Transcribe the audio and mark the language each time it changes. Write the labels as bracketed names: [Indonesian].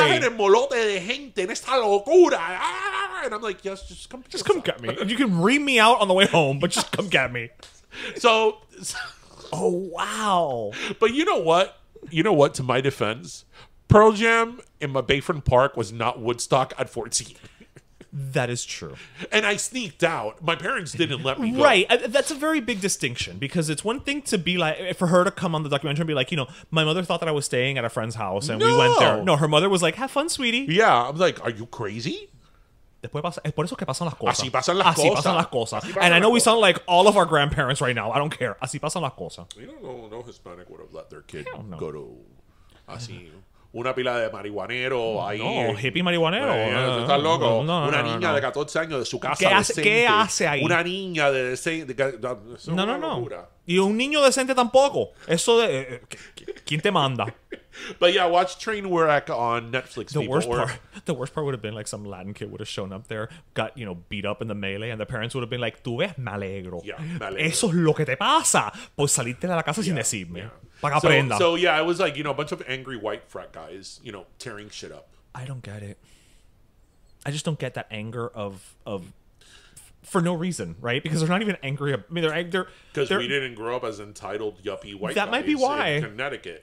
[Spanish] Tú estás en el molote de gente, en esta locura. [English] And I'm like, yes, just come get me. You can ream me out on the way home, but just come get me. So oh, wow. But you know what? To my defense, Pearl Jam in my Bayfront Park was not Woodstock at 14. That is true. And I sneaked out. My parents didn't let me go. Right. That's a very big distinction because it's one thing to be like, for her to come on the documentary and be like, my mother thought that I was staying at a friend's house and we went there. No, her mother was like, have fun, sweetie. Yeah. I'm like, are you crazy? [Spanish] Por eso que pasan las cosas. Así pasan las cosas. [English] And I know we sound like all of our grandparents right now. I don't care. [Spanish] Así pasan las cosas. [English] You don't know, no Hispanic would have let their kid go to [Spanish] así. Una pila de marihuanero ahí. No, hippie marihuanero. ¿Estás loco? Una niña de 14 años de su casa decente. ¿Qué hace ahí? Una niña de No. Y un niño decente tampoco. Eso de... ¿Quién te manda? [English] But yeah, watch Trainwreck on Netflix. The worst part would have been like some Latin kid would have shown up there, got beat up in the melee, and the parents would have been like, [Spanish] "Tú ves, me alegro. [English] Yeah, [Spanish] me alegro. Eso es lo que te pasa por salirte de la casa sin decirme. Para que aprenda." [English] So yeah, it was like a bunch of angry white frat guys, tearing shit up. I don't get it. I just don't get that anger of for no reason, right? Because they're not even angry. I mean, they're because we didn't grow up as entitled yuppie white that guys might be why in Connecticut.